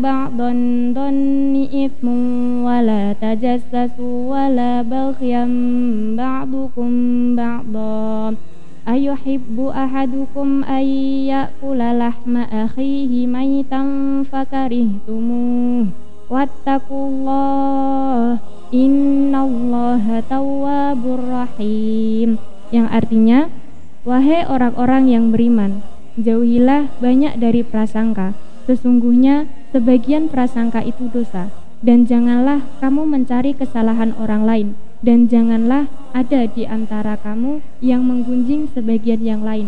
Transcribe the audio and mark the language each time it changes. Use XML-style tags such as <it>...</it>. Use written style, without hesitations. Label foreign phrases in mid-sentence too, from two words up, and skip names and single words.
<ar>بعض الظن إثم ولا تجسسوا ولا يغتب بعضكم بعضا أيحب أحدكم أن يأكل لحم أخيه ميتا فكرهتموه واتقوا الله إن الله تواب رحيم.</ar> <id>Yang artinya, wahai orang-orang yang beriman, jauhilah banyak dari prasangka. Sesungguhnya sebagian prasangka itu dosa. Dan janganlah kamu mencari kesalahan orang lain, dan janganlah ada di antara kamu yang menggunjing sebagian yang lain.</id>